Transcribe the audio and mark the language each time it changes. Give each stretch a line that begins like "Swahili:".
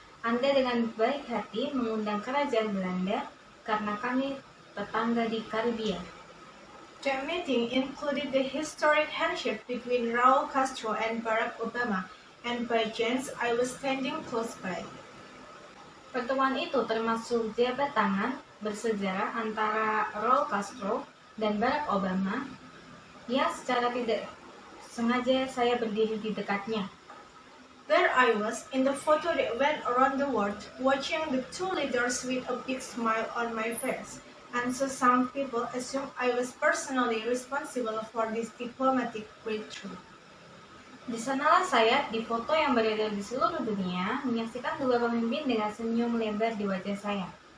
Indonesian: Anda dengan baik hati mengundang kerajaan Belanda karena kami tetangga di Karibia.
English: The meeting included the historic handshake between Raul Castro and Barack Obama, and by chance I was standing close by.
Indonesian: Pertemuan itu termasuk jabat tangan bersejarah antara Raul Castro dan Barack Obama yang secara tidak sengaja saya berdiri di dekatnya.
English: There I was in the photo that went around the world, watching the two leaders with a big smile on my face. And so some people assume I was personally responsible for this diplomatic breakthrough.
Indonesian: Di sanalah saya di foto yang beredar di seluruh dunia menyaksikan dua pemimpin dengan senyum lebar di wajah saya.